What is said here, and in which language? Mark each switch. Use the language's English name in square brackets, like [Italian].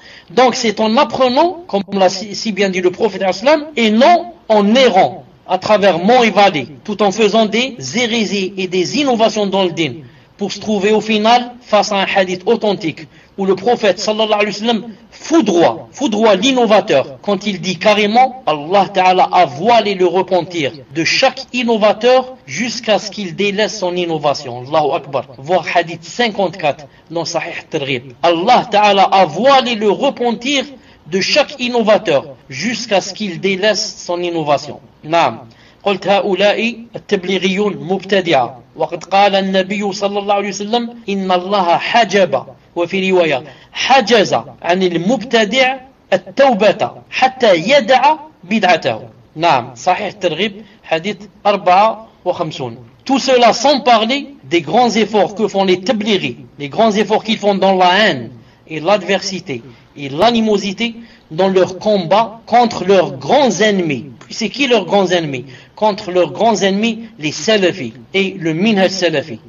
[French] Donc c'est en apprenant, comme l'a si bien dit le prophète, et non en errant à travers mont et vallée, tout en faisant des hérésies et des innovations dans le din, pour se trouver au final face à un hadith authentique, où le prophète sallallahu alayhi wa sallam foudroie l'innovateur, quand il dit carrément, Allah Ta'ala a voilé le repentir de chaque innovateur jusqu'à ce qu'il délaisse son innovation. Allahu Akbar. Voir hadith 54 dans Sahih Tirmidhi. Allah Ta'ala a voilé le repentir de chaque innovateur jusqu'à ce qu'il délaisse son innovation. [Arabic] Naam. قلت هؤلاء التبليغيون مبتدعة وقد قال النبي صلى الله عليه وسلم إن الله حجب وفي رواية حجز عن المبتدع التوبة حتى يدع بدعته. [French] Naam, Sahih Targhib, hadith 54. Tout cela sans parler des grands efforts que font les tablighis, les grands efforts qu'ils font dans la haine et l'adversité et l'animosité dans leur combat contre leurs grands ennemis. C'est qui leurs grands ennemis? Contre leurs grands ennemis, les salafis et le minhaj salafi.